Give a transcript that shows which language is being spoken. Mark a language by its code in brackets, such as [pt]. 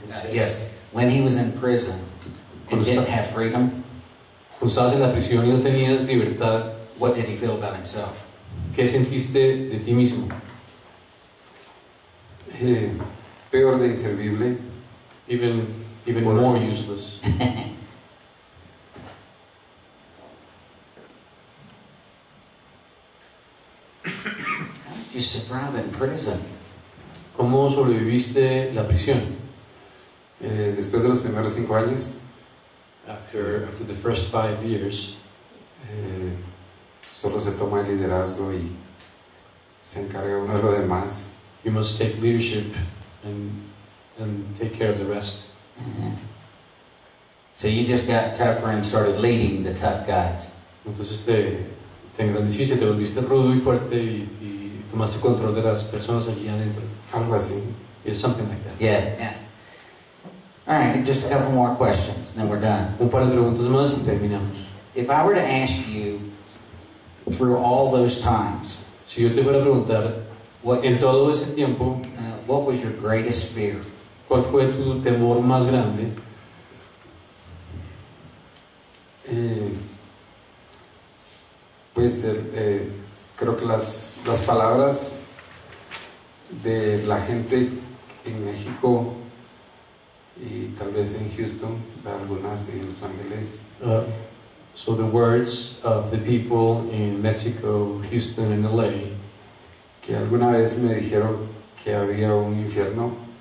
[en] Yes. When he was in prison and didn't have freedom, [es] Cuando estabas en la prisión y no tenías libertad, [en] what did he feel about himself? [es] ¿qué sentiste de ti mismo? Peor de inservible. [en] Even Worse. more useless. How did you survive in prison? [es] ¿Cómo sobreviviste la prisión? Después de los primeros 5 años, [en] After the first 5 years, [es] solo se toma el liderazgo y se encarga uno de lo demás. [en] you must take leadership and take care of the rest. So you just got tougher and started leading the tough guys. [es] Entonces te engrandeciste, te volviste rudo y fuerte y tomaste control de las personas allí adentro. Algo así. [en] It's something like that. Yeah. All right, just a couple more questions, then we're done. [es] Un par de preguntas más y terminamos. [en] If I were to ask you, through all those times, [es] Si yo te fuera a preguntar, [en] what [es] en todo ese tiempo, [en] what was your greatest fear? [es] ¿cuál fue tu temor más grande? Pues creo que las palabras de la gente en México y tal vez en Houston, algunas en Los Ángeles, [en] So the words of the people in Mexico, Houston, and LA, [es] que alguna vez me dijeron que había un infierno,